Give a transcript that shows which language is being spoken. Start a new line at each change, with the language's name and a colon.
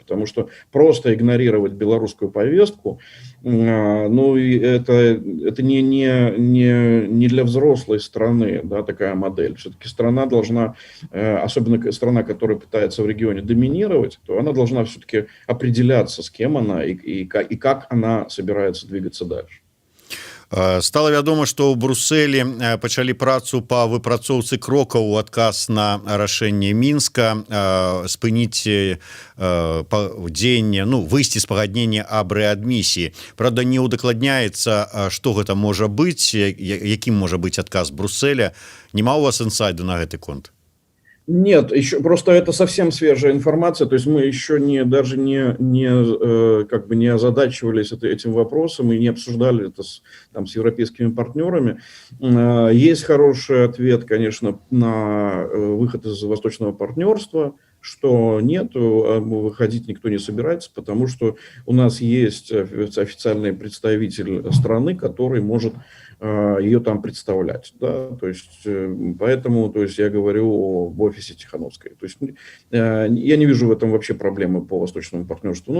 Russian: Потому что просто игнорировать белорусскую повестку, ну, это не для взрослой страны, да, такая модель. Все-таки страна должна, особенно страна, которая пытается в регионе доминировать, то она должна все-таки определяться, с кем она и как она собирается двигаться дальше.
Belarusian: Стала вядома, што ў Брусэлі пачалі працу па выпрацоўцы крокаў у адказ на рашэнне Мінска спыніць дзеянне, ну, выйсці з пагаднення аб рэадмісіі. Правда, не ўдакладняецца, што гэта можа быць, якім можа быць адказ Брусэля. Нема у вас інсайду на гэты конт?
Russian: Нет, еще просто это совсем свежая информация, то есть мы еще даже не озадачивались этим вопросом и не обсуждали это с европейскими партнерами. Есть хороший ответ, конечно, на выход из Восточного партнерства, что нет, выходить никто не собирается, потому что у нас есть официальный представитель страны, который может ее там представлять, да, то есть поэтому, то есть я говорю об офисе Тихановской, то есть я не вижу в этом вообще проблемы по Восточному партнерству.